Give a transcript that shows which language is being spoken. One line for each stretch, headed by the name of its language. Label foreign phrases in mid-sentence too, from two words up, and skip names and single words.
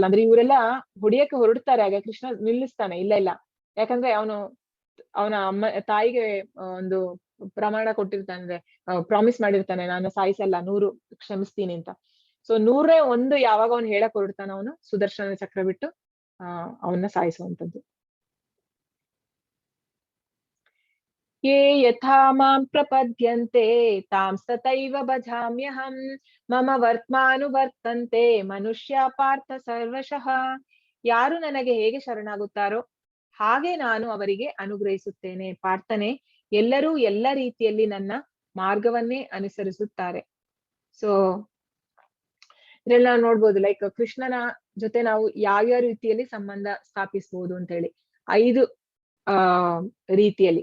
Kannada: ಅಂದ್ರೆ ಇವರೆಲ್ಲ ಹೊಡಿಯಕ್ಕೆ ಹೊರಡ್ತಾರೆ, ಆಗ ಕೃಷ್ಣ ನಿಲ್ಲಿಸ್ತಾನೆ, ಇಲ್ಲ ಯಾಕಂದ್ರೆ ಅವನ ತಾಯಿಗೆ ಒಂದು ಪ್ರಮಾಣ ಕೊಟ್ಟಿರ್ತಾನೆ, ಅಂದ್ರೆ ಪ್ರಾಮಿಸ್ ಮಾಡಿರ್ತಾನೆ, ನಾನು ಸಾಯಿಸಲ್ಲ, 100 ಕ್ಷಮಿಸ್ತೀನಿ ಅಂತ. ಸೊ 101 ಯಾವಾಗ ಅವ್ನು ಹೇಳಕ್ ಹೊರಡ್ತಾನ, ಅವನು ಸುದರ್ಶನ ಚಕ್ರ ಬಿಟ್ಟು ಅವನ್ನ ಸಾಯಿಸುವಂತದ್ದು.
Sanskrit: ಯೇ ಯಥಾ ಮಾಂ ಪ್ರಪದ್ಯಂತೆ ತಾಂ ತಥೈವ ಭಜಾಮ್ಯಹಂ ಮಮ ವರ್ತ್ಮಾನುವರ್ತಂತೆ ಮನುಷ್ಯ ಪಾರ್ಥ ಸರ್ವಶಃ.
Kannada: ಯಾರು ನನಗೆ ಹೇಗೆ ಶರಣಾಗುತ್ತಾರೋ ಹಾಗೆ ನಾನು ಅವರಿಗೆ ಅನುಗ್ರಹಿಸುತ್ತೇನೆ. ಪಾರ್ಥನೆ, ಎಲ್ಲರೂ ಎಲ್ಲ ರೀತಿಯಲ್ಲಿ ನನ್ನ ಮಾರ್ಗವನ್ನೇ ಅನುಸರಿಸುತ್ತಾರೆ. ಸೊ ಇದ್ರಲ್ಲಿ ನಾವು ನೋಡ್ಬೋದು, ಲೈಕ್ ಕೃಷ್ಣನ ಜೊತೆ ನಾವು ಯಾವ್ಯಾವ ರೀತಿಯಲ್ಲಿ ಸಂಬಂಧ ಸ್ಥಾಪಿಸ್ಬೋದು ಅಂತ ಹೇಳಿ 5 ರೀತಿಯಲ್ಲಿ.